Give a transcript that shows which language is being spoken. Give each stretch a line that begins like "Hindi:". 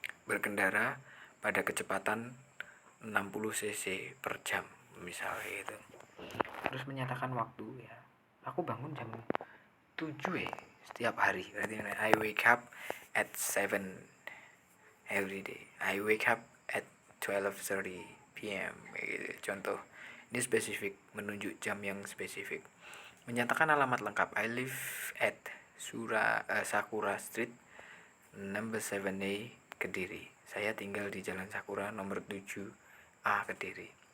Indonesian: Berkendara pada kecepatan 60 cc per jam misalnya gitu. Terus menyatakan waktu ya. Aku bangun jam 7 ya setiap hari.
English: Berarti I wake up at 7 every day. I wake up at 12:30 p.m.
Indonesian: gitu. Contoh. Ini spesifik, menunjuk jam yang spesifik. Menyatakan alamat lengkap.
English: I live at Sakura Street number 7A Kediri.
Indonesian: Saya tinggal di Jalan Sakura nomor 7A Kediri.